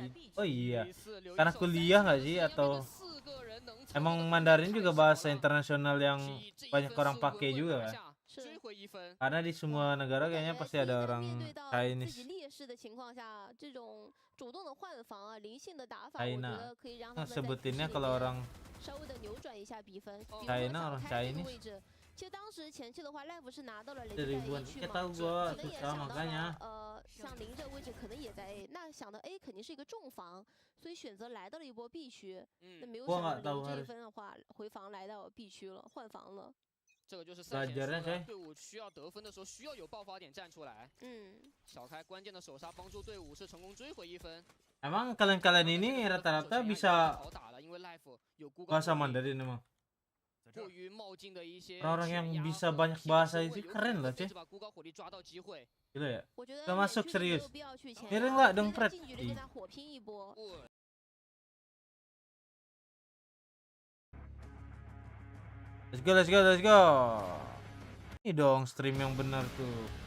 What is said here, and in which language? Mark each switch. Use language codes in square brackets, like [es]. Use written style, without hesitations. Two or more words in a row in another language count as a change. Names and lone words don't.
[id] Oh iya, karena kuliah nggak sih atau emang Mandarin juga bahasa internasional yang banyak orang pakai juga kan? Karena di semua negara kayaknya pasti ada orang Chinese. China. Sebutinnya kalau orang China orang Chinese. [zh] 其实当时前期的话 ，Life 是拿到了雷击在 A 区嘛， [id] tahu gua susah makanya. [zh] 像零这个位置可能也在 A， 那想到 A 肯定是一个重防，所以选择来到了一波 B 区。那没有想到零这一分的话，回防来到 B 区了，换防了。这个就是赛前说的，队伍需要得分的时候，需要有爆发点站出来。小开关键的首杀帮助队伍是成功追回一分。 [id] Emang kalian ini rata-rata bisa bahasa Mandarin emang? Orang yang bisa banyak bahasa itu keren lah cuy. Gila ya? Gak masuk serius. Miring lah dong Fred. [en] Let's go. [id] Ini dong stream yang benar tuh.